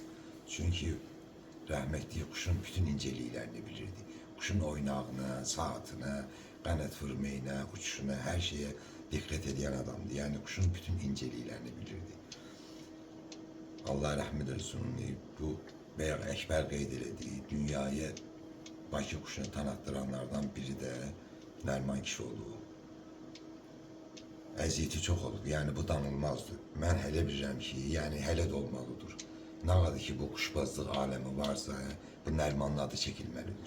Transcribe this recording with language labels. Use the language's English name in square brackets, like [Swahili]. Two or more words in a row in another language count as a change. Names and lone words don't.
[Turkish] Çünkü rahmetli kuşun bütün inceliklerini bilirdi. Kuşun oynağına, saatine, [Azerbaijani] qanat vurmayına, [Turkish] uçuşuna, her şeye dikkat eden adamdı. Yani kuşun bütün inceliklerini bilirdi. Allah rahmet eylesin. [Azerbaijani] Bu Bəyaq Əkbər qeyd elədi. [Turkish] Dünyaya Bakı kuşunu tanıttıranlardan biri de Nərman kişi oldu. [Azerbaijani] Əziyyəti çox olub. Yəni bu danılmazdı. Mən hələ bilirəm ki, yəni hələ də olmalıdır. Nə qədər ki bu kuşbazlıq aləmi varsa, bu Nərmanın adı çəkilməlidir.